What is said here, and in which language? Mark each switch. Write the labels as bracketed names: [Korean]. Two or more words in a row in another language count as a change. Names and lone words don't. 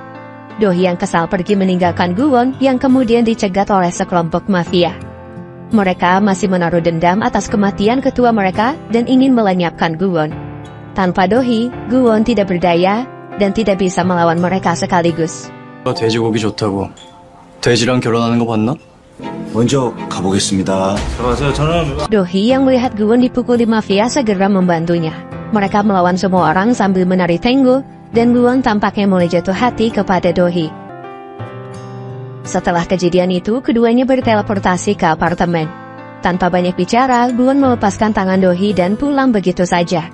[Indonesian] Do-hee yang kesal pergi meninggalkan Gu-won yang kemudian dicegat oleh sekelompok mafia. Mereka masih menaruh dendam atas kematian ketua mereka dan ingin melenyapkan Gu-won. Tanpa Do-hee, Gu-won tidak berdaya dan tidak bisa melawan mereka sekaligus. [Korean] 돼지고기 좋다고 돼지랑 결혼하는 거 봤나? 먼저 가보겠습니다. [Indonesian] Do-hee yang melihat Gu-won dipukuli mafia segera membantunya. Mereka melawan semua orang sambil menari tango, dan Gu-won tampaknya mulai jatuh hati kepada Do-hee. Setelah kejadian itu, keduanya berteleportasi ke apartemen. Tanpa banyak bicara, Gu-won melepaskan tangan Do-hee dan pulang begitu saja.